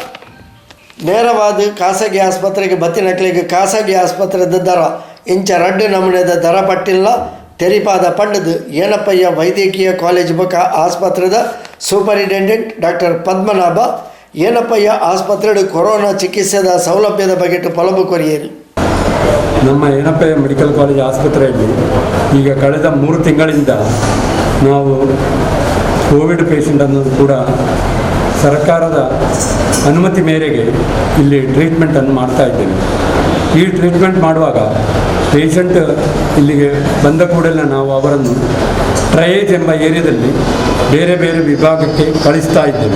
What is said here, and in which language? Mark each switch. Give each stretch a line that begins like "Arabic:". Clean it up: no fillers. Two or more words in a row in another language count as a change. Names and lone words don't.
Tulu: ನೇರವಾದ ಖಾಸಗಿ ಆಸ್ಪತ್ರೆಗೆ ಬತ್ತಿನಕ್ಲೆಗೆ ಖಾಸಗಿ ಆಸ್ಪತ್ರೆದ ದರ ಇಂಚ ರಡ್ಡು ನಮೂನೆದ ದರ ಪಟ್ಟಿಲ್ಲ ತೆರಿಪಾದ ಪಂಡದು ಏನಪ್ಪಯ್ಯ ವೈದ್ಯಕೀಯ ಕಾಲೇಜ್ ಬೊಕ ಆಸ್ಪತ್ರೆದ ಸೂಪರಿಂಟೆಂಡೆಂಟ್ ಡಾಕ್ಟರ್ ಪದ್ಮನಾಭ ಏನಪ್ಪಯ್ಯ ಆಸ್ಪತ್ರೆಡು ಕೊರೋನಾ ಚಿಕಿತ್ಸೆದ ಸೌಲಭ್ಯದ ಬಗ್ಗೆ ಪೊಲಬು ಕೊರಿಯರು.
Kannada: ನಮ್ಮ ಏನಪ್ಪಯ್ಯ ಮೆಡಿಕಲ್ ಕಾಲೇಜ್ ಆಸ್ಪತ್ರೆಯಲ್ಲಿ ಈಗ ಕಳೆದ 3 ತಿಂಗಳಿಂದ ನಾವು ಕೋವಿಡ್ ಪೇಷಂಟನ್ನು ಕೂಡ ಸರ್ಕಾರದ ಅನುಮತಿ ಮೇರೆಗೆ ಇಲ್ಲಿ ಟ್ರೀಟ್ಮೆಂಟನ್ನು ಮಾಡ್ತಾ ಇದ್ದೇವೆ. ಈ ಟ್ರೀಟ್ಮೆಂಟ್ ಮಾಡುವಾಗ ಪೇಷಂಟ್ ಇಲ್ಲಿಗೆ ಬಂದ ಕೂಡಲೇ ನಾವು ಅವರನ್ನು ಟ್ರಯೇಜ್ ಎಂಬ ಏರಿಯಾದಲ್ಲಿ ಬೇರೆ ಬೇರೆ ವಿಭಾಗಕ್ಕೆ ಕಳಿಸ್ತಾ ಇದ್ದೇವೆ.